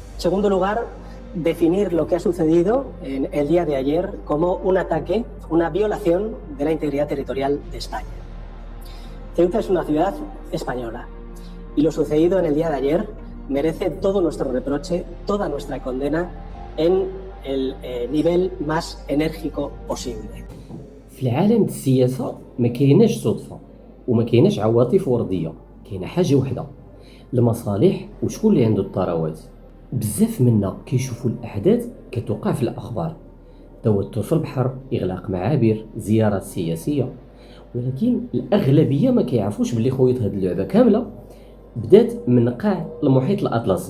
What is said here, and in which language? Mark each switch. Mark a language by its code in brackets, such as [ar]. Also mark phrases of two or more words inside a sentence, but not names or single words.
[es] segundo lugar, definir lo que ha sucedido en el día de ayer como un ataque, una violación de la integridad territorial de España. Ceuta es una ciudad española y lo sucedido en el día de ayer merece todo nuestro reproche, toda nuestra condena en el nivel más enérgico posible. [ar] في العالم السياسة ما كايناش صدفة وما كايناش عواطف وردية، كاينه حاجة وحدة: المصالح وشكون اللي عنده الثروات. بزاف منا كيشوفوا الأحداث كتوقع في الأخبار، توتر في البحر، إغلاق معابر، زيارات سياسية، ولكن الأغلبية ما كيعرفوش بلي خويط هاد اللعبة كاملة بدات من قاع المحيط الأطلسي.